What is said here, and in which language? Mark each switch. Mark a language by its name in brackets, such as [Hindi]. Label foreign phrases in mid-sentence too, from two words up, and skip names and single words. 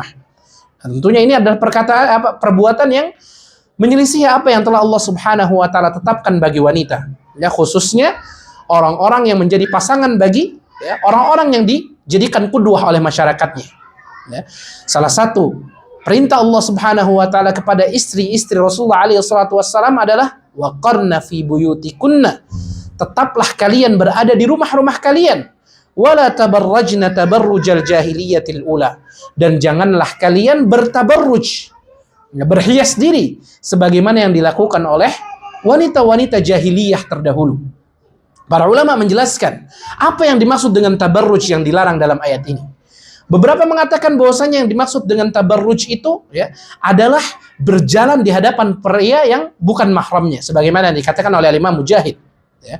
[Indonesian] Dan tentunya ini adalah perbuatan yang menyelisih apa yang telah Allah [Arabic] سبحانه وتعالى [Indonesian] tetapkan bagi wanita, ya, khususnya orang-orang yang menjadi pasangan bagi, ya, orang-orang yang dijadikan qudwah oleh masyarakatnya, ya. Salah satu perintah Allah [Arabic] سبحانه وتعالى [Indonesian] kepada istri-istri Rasulullah [Arabic] عليه الصلاة والسلام [Indonesian] adalah [Arabic] وقرن في بيوتكن, [Indonesian] tetaplah kalian berada di rumah-rumah kalian, [Arabic] ولا تبرجن تبرج الجاهلية الأولى, [Indonesian] dan janganlah kalian bertabarruj, berhias diri sebagaimana yang dilakukan oleh wanita-wanita jahiliyah terdahulu. Para ulama menjelaskan apa yang dimaksud dengan tabarruj yang dilarang dalam ayat ini. Beberapa mengatakan bahwasanya yang dimaksud dengan tabarruj itu, ya, adalah berjalan di hadapan pria yang bukan mahramnya, sebagaimana yang dikatakan oleh Imam Mujahid, ya.